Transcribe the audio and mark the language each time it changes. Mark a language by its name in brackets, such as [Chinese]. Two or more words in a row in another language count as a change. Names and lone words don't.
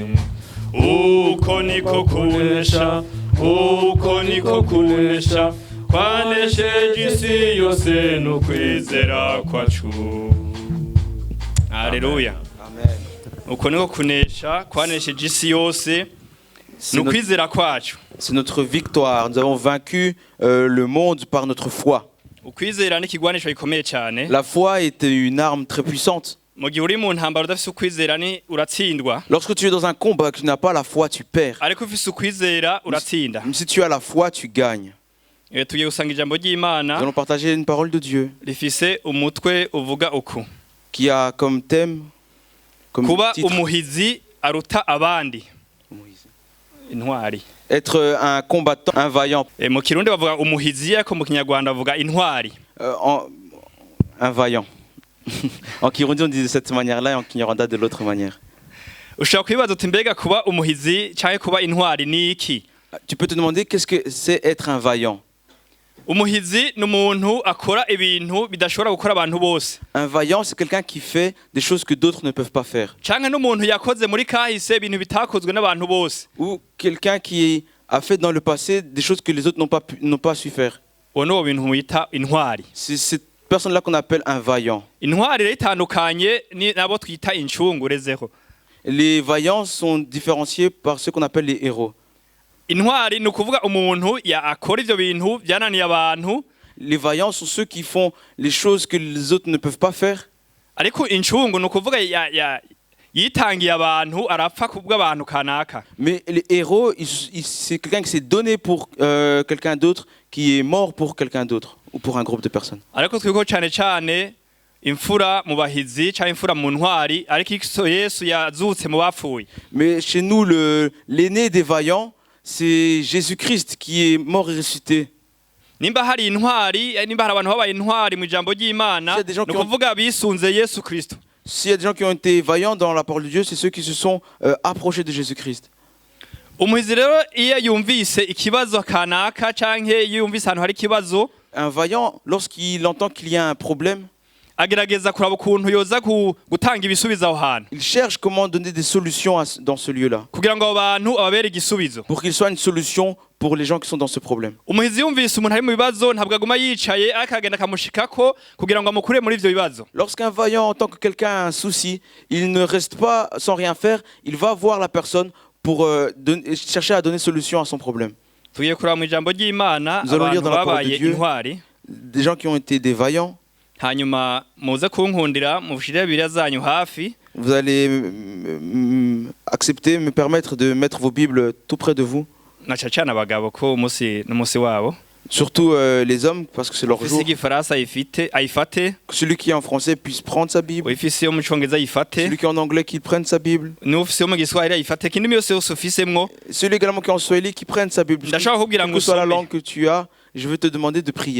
[Rundi] Uko niko kunesha, uko niko kunesha, kwanesheje isi yose n'ukwizera kwacu. Haleluya. Amen. Uko niko kunesha, kwanesheje isi yose n'ukwizera kwacu. [French] C'est notre victoire. Nous avons vaincu le monde par notre foi. [Rundi] Ukwizera ni kigwanisho gikomeye cyane. [French] La foi est une arme très puissante. [Rundi] Mu gihe uri mu ntambara udafise ukwizera ni uratsindwa. [French] Lorsque tu es dans un combat et que tu n'as pas la foi, tu perds. [Rundi] Ariko ufise ukwizera uratsinda. [French] Mais si tu as la foi, tu gagnes. [Rundi] Tugiye gusanga ijambo [French] Nous [Rundi] ry'Imana [French] allons partager une parole de Dieu [Rundi] rifise umutwe uvuga uku. [French] qui a comme thème, comme [Rundi] Kuba [French] titre, [Rundi] umuhizi aruta abandi. Intwari. [French] être un combattant, un vaillant. [Rundi] Mu Kirundi bavuga umuhizi ariko mu Kinyarwanda bavuga intwari. [French] Un vaillant. En Kirundi, on dit de cette manière-là et en Kinyarwanda de l'autre manière. [Rundi] Ushobora kwibaza uti mbega kuba umuhizi cyangwa kuba intwari ni iki? [French] Tu peux te demander qu'est-ce que c'est être un vaillant. [Rundi] Umuhizi ni umuntu akora ibintu bidashobora gukora abantu bose. [French] Un vaillant, c'est quelqu'un qui fait des choses que d'autres ne peuvent pas faire. [Rundi] Cyangwa n'umuntu yakoze muri kahise ibintu bitakozwe n'abantu bose. [French] Ou quelqu'un qui a fait dans le passé des choses que les autres n'ont pas su faire. [Rundi] Uwo ni bintu bita intwari. [French] C'est cette personne-là qu'on appelle un vaillant. [Rundi] Intwari rero itandukanye nabo twita incungurezeho. [French] Les vaillants sont différenciés par ceux qu'on appelle les héros. [Rundi] Intwari ni ukuvuga umuntu akora ivyo bintu byananiye abantu. [French] Les vaillants sont ceux qui font les choses que les autres ne peuvent pas faire. [Rundi] Ariko incungu ni ukuvuga yitangiye abantu arapfa kubw'abantu kanaka. [French] Mais les héros, c'est quelqu'un qui s'est donné pour quelqu'un d'autre, qui est mort pour quelqu'un d'autre ou pour un groupe de personnes. [Rundi] Ariko twiko cyane cyane imfura mu bahizi cyangwa imfura mu ntwari ariko Yesu yazutse mu bapfuye. [French] Mais chez nous, l'aîné des vaillants, c'est Jésus-Christ qui est mort et ressuscité. [Rundi] Nimba hari intwari, nimba hari abantu babaye intwari mu ijambo ry'Imana, ni kuvuga bisunze Yesu Kristo. [French] S'il y a des gens qui ont été vaillants dans la parole de Dieu, c'est ceux qui se sont approchés de Jésus-Christ. [Rundi] Umuhizi rero iyo yumvise ikibazo kanaka canke iyo yumvise ahantu hari ikibazo, [French] un vaillant, lorsqu'il entend qu'il y a un problème, [Rundi] agerageza kuraba ukuntu yoza gutanga ibisubizo aho hantu. [French] Il cherche comment donner des solutions dans ce lieu-là. [Rundi] Kugira ngo abo bantu ababere igisubizo. [French] Pour qu'il soit une solution pour les gens qui sont dans ce problème. [Rundi] Umuhizi yumvise umuntu ari mu bibazo ntabwo aguma yicaye akagenda kamushikako kugira ngo amukure muri ivyo bibazo. [French] Lorsqu'un vaillant entend que quelqu'un a un souci, il ne reste pas sans rien faire, il va voir la personne pour chercher à donner solution à son problème. [Rundi] Tugiye kuraba mu ijambo ry'Imana abantu babaye intwari. [French] Des gens qui ont été des vaillants. [Rundi] Hanyuma muze kunkundira mu bushire Bibiliya zanyu hafi. [French] Vous allez accepter, me permettre de mettre vos Bibles tout près de vous. [Rundi] Na cyane abagabo ko umunsi n'umunsi wabo. [French] Surtout les hommes, parce que c'est leur jour. Celui qui est en français puisse prendre sa Bible. Celui qui est en anglais qu'il prenne sa Bible. Celui également qui est en swahili qui prenne sa Bible. Quelle que soit la langue que tu as, je veux te demander de prier.